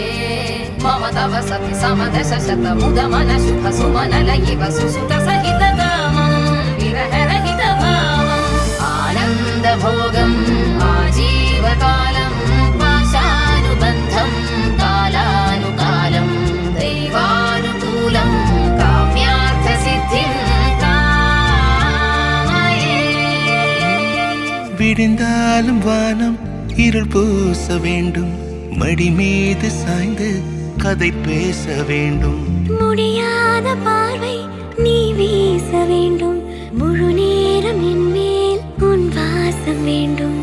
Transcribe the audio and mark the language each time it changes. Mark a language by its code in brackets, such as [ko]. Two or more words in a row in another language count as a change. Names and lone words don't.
[sa] मम तव सति समदश शत मुद मन शुभ सुमन लयिव सुसुत सहित कामं विरह रहित भावम् आनंद भोगम् आजीवकालं पाशानुबन्धम् कालानुकालं दैवानुकूलं काम्यार्थसिद्धिं कामये. [ta] விடிந்தாலும் வானம் இருள் பூச வேண்டும், மடி மீது சாய்ந்து கதை பேச வேண்டும். முடியாத பார்வை நீ வீச வேண்டும், முழு நேரம் என் மேல் உன் வாசம் வேண்டும்.